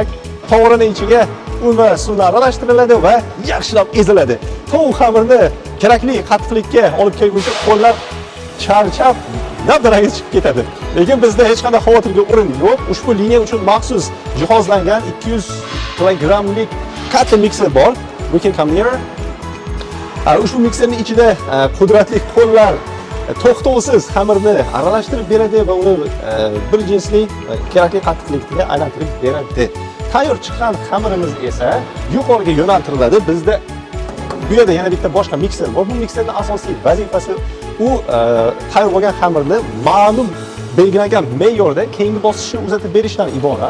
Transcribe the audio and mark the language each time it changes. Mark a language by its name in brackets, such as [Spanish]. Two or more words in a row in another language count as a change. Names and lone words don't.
[Uzbek] To'g'rining ichiga un va suvni aralashtiriladi va yaxshilab eziladi. Tovuq xamirni kerakli qattiqlikka olib kelguncha qo'llar charchab dabdaraga chiqib ketadi. Lekin bizda hech qanday xavotirga o'rin yo'q. Ushbu liniya uchun maxsus jihozlangan 200 kilogramlik katta mikser bor. [English] We can come here. [Uzbek] Ushbu mikserning ichida qudratli qo'llar to'xtovsiz xamirni aralashtirib beradi va uni bir jinsli kerakli qattiqlikka aylantirib beradi. Tayyor chiqqan xamirimiz esa yuqoriga yo'naltiriladi. Bizda bu yerda yana bitta boshqa mikser bor. Bu mikserning asosiy vazifasi u tayyor bo'lgan xamirni ma'lum belgilangan me'yorda keyingi bosqichga uzatib berishdan iborat.